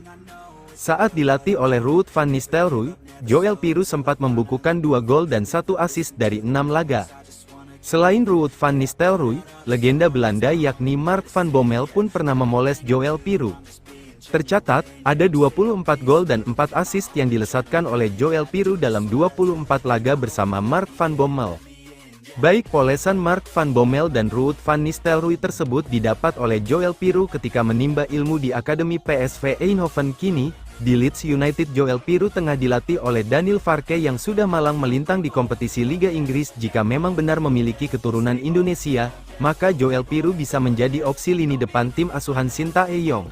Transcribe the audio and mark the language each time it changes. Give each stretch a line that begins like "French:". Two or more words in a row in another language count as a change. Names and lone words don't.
Indonesian: Saat dilatih oleh Ruud van Nistelrooy, Joel Piroe sempat membukukan 2 gol dan 1 assist dari 6 laga. Selain Ruud van Nistelrooy, legenda Belanda yakni Mark van Bommel pun pernah memoles Joel Piroe. Tercatat, ada 24 gol dan 4 assist yang dilesatkan oleh Joel Piroe dalam 24 laga bersama Mark van Bommel. Baik polesan Mark van Bommel dan Ruud van Nistelrooy tersebut didapat oleh Joel Piroe ketika menimba ilmu di Akademi PSV Eindhoven. Kini, di Leeds United Joel Piroe tengah dilatih oleh Daniel Farke yang sudah malang melintang di kompetisi Liga Inggris. Jika memang benar memiliki keturunan Indonesia, maka Joel Piroe bisa menjadi opsi lini depan tim asuhan Sintayong.